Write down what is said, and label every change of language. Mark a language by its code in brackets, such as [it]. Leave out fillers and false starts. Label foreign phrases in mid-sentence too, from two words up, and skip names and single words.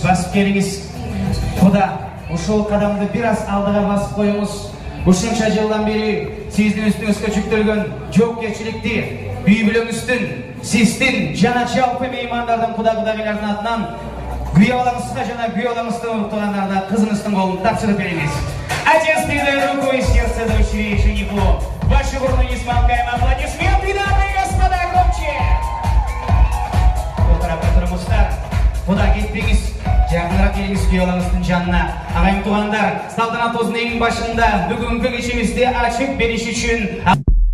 [kk] басып келіңіз. Құда, ушул қадамды biraz алдыға басып қойыңыз. [ky] Ушунча жылдан бери сиздин үстүңүзгө жүктөлгөн жоопкерчиликти үй бүлөңүздүн, сиздин жана жалпы меймандардын кудагайлардын атынан күйөө балаңызга жана күйөө балаңыздын туугандарына кызыңыздын колун тапшырып беребиз. [ru] Отец передает руку и сердце дочери жениху. Ваши бурные не смолкаем аплодисменты, дамы и господа, громче! [kk] Бұл тарапта тұрмыстар, құда кетпеңіз, жақынырақ келіңіз [ky] күйөө балаңыздын жанына. [kk] Ағайын туғандар, салтанат осының башында бүгінгі кешімізде ашып беріш үшін